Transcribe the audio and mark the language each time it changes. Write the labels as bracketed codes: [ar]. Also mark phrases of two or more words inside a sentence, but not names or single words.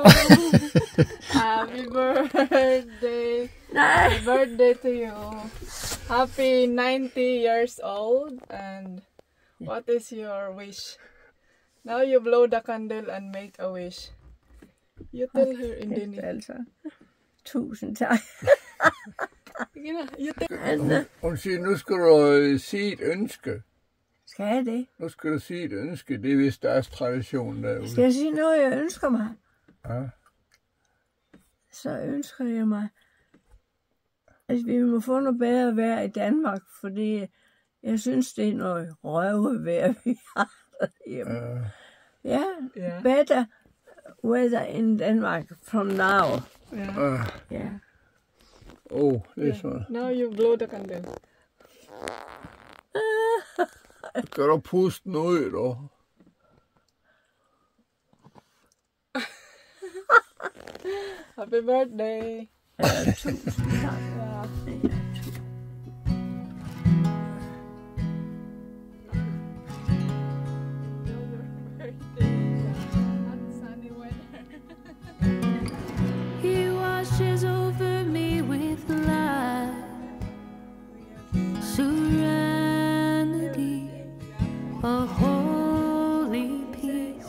[en] Happy birthday. Happy birthday to you. Happy 90 years old. And what is your wish? Now you blow the candle and make a wish. You tell her in Danish. [da] Altså. Tusind tak. Hun siger, nu skal du sige et ønske. Skal jeg det? Nu skal du sige et ønske. Det er vist deres tradition derude. Skal jeg sige noget, jeg ønsker mig? Ja. Så ønsker jeg mig, at vi må få noget bedre vejr i Danmark, fordi jeg synes, det er noget røvevejr, vi har derhjemme. Ja, [en] better weather in Denmark from now. Yeah. Oh, this one. Now you blow the candle. [da] Skal du puste den ud, dog? [en] Happy birthday. [da] Tusind tak. [en] He washes over me with love, serenity, a holy peace.